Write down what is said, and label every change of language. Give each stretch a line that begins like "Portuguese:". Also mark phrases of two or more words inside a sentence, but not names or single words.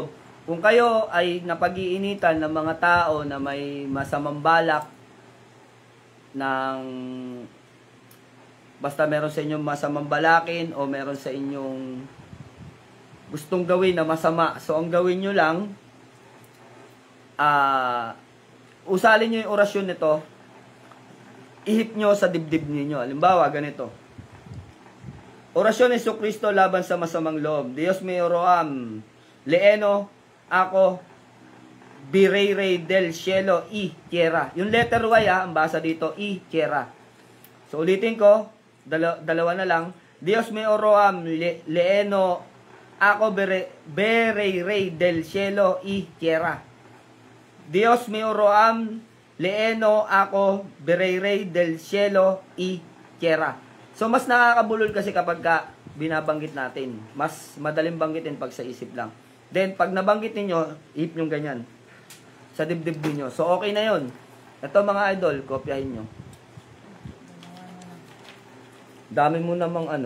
Filipino: Kung kayo ay napag-iinitan ng mga tao na may masamang balak, basta meron sa inyong masamang balakin o meron sa inyong gustong gawin na masama. So, ang gawin nyo lang, usalin nyo yung orasyon nito, ihip nyo sa dibdib ninyo. Halimbawa, ganito. Orasyon ni Jesucristo laban sa masamang loob.
Spanish: Dios me oroam, leeno, ako, birey del cielo, y tierra.
Filipino: Yung letter Y, ang basa dito,
Spanish: y tierra.
Filipino: So, ulitin ko, dalawa na lang.
Spanish: Dios me oroam, leeno, ako, birey del cielo, y tierra. Dios me oroam, leeno, ako, birey del cielo, y tierra.
Filipino: So, mas nakakabulol kasi kapag binabanggit natin. Mas madaling banggitin pag sa isip lang. Then, pag nabanggit ninyo, ihip nyo ganyan. Sa dibdib nyo. So, okay na yon. Ito mga idol, kopyahin nyo. Dami mo namang ano.